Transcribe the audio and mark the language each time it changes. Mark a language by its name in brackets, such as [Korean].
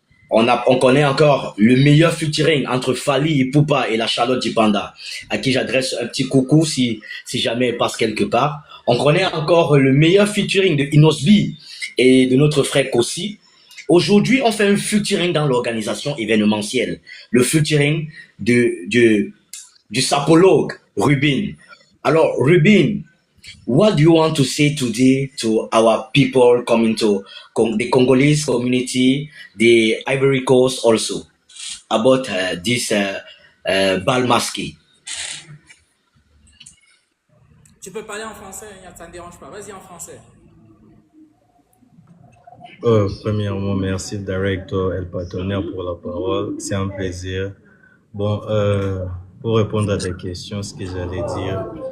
[French] On connaît encore le meilleur featuring entre Fally Ipupa et la Charlotte Dipanda, à qui j'adresse un petit coucou si jamais elle passe quelque part. On connaît encore le meilleur featuring de Inosbi et de notre frère Kossi. Aujourd'hui, on fait un featuring dans l'organisation événementielle. Le featuring du sapologue Rubin. [English] Alors, Rubin, what do you want to say today to our people coming to the Congolese community, the Ivory Coast also, about this bal masqué? [French] Tu peux parler en français, ça ne dérange pas. Vas-y en français. Premièrement, merci Director El Partenaire pour la parole. C'est un plaisir. Bon, pour répondre à tes questions, ce que j'allais dire.